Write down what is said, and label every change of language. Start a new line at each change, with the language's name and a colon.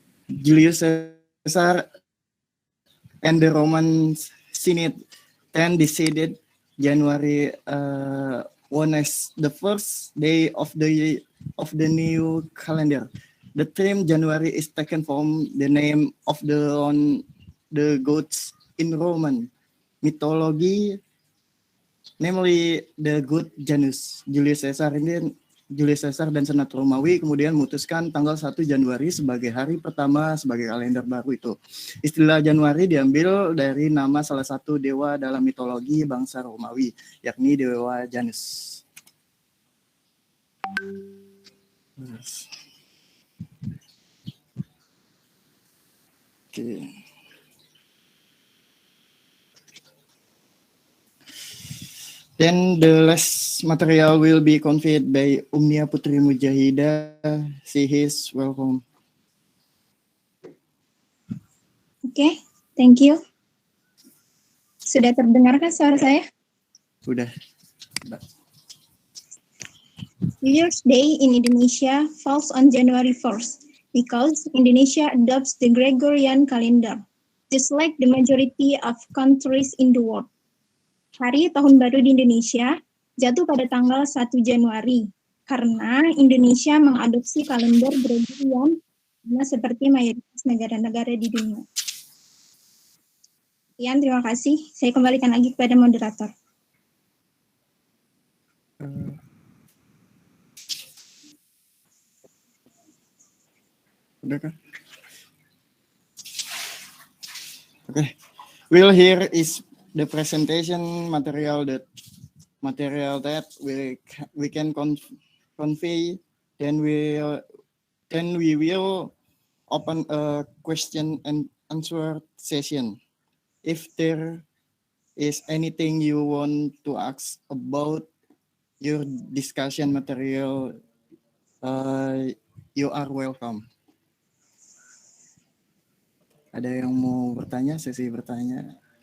English: Julius Caesar and the Roman Senate then decided January 1 as the first day of the new calendar. The term January is taken from the name of the gods in Roman mythology, namely the god Janus.
Indonesian: Julius Caesar dan Senat Romawi kemudian memutuskan tanggal 1 Januari sebagai hari pertama sebagai kalender baru itu. Istilah Januari diambil dari nama salah satu dewa dalam mitologi bangsa Romawi, yakni dewa Janus. Oke.
English: Then the last material will be conveyed by Umnia Putri Mujahida. She is welcome.
Indonesian: Oke,
English: thank you.
Indonesian: Sudah terdengarkan suara saya? Sudah.
English: New Year's Day in Indonesia falls on January 1st because Indonesia adopts the Gregorian calendar, just like the majority of countries in the world.
Indonesian: Hari Tahun Baru di Indonesia jatuh pada tanggal 1 Januari karena Indonesia mengadopsi kalender Gregorian sama seperti mayoritas negara-negara di dunia. Sekian, terima kasih. Saya kembalikan lagi kepada moderator. Udah kan?
English: Okay. We'll hear is the presentation material that we can convey. Then we will open a question and answer session. If there is anything you want to ask about your discussion material, you are welcome.
Indonesian: Ada yang mau bertanya, sesi bertanya?